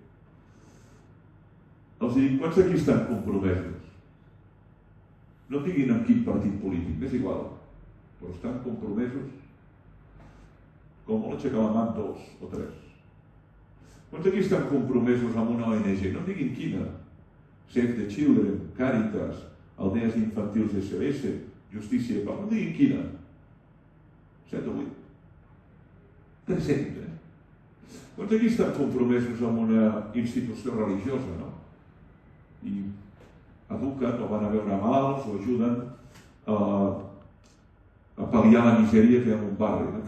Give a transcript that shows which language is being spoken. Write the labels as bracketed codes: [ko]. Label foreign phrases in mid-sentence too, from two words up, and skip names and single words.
[ca] Els dic, quants aquí estan compromesos? No diguin amb quin partit polític, és igual, però estan compromesos. Com molt aixecar la mà 2 o 3. Quants aquí estan compromesos amb una ONG? No diguin quina. Save the Children, Càritas, Aldees Infantils SOS, Justícia, no diguin quina. 7 o 8. 300, Quants aquí estan compromesos amb una institució religiosa, no? I eduquen o van a veure malalts o ajuden a pal·liar la misèria que hi ha en un barri, no?